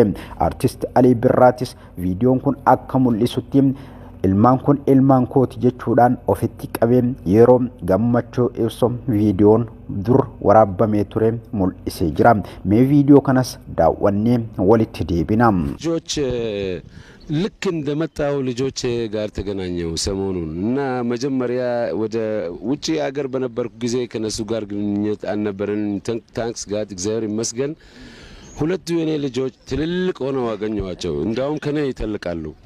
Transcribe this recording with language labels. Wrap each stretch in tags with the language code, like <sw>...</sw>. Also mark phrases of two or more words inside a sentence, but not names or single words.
<om>Artist Alii Birraatis viidiyoon kun akka mul'isutti ilmaan kun ilmaan kooti jechuudhaan ofitti qabee yeroo gammachuu ibsu viidiyoon dur waraabamee ture mul'isee jira. Mee viidiyoo kanas daawwannee walitti deebina.</om> <am>ልጆች ልክ እንደመጣው ልጆች ጋር ተገናኘው ሰሞኑን እና መጀመሪያ ወደ ውጪ ሀገር በነበርኩ ጊዜ ከነሱ ጋር ግንኙነት አልነበረን።</am> <en>Thanks God</en> <am>እግዚአብሔር ይመስገን ሁለቱ የኔ ልጆች ትልልቅ ሆነው አገኘዋቸው። እንዳውም ከኔ ይተልቃሉ።</am>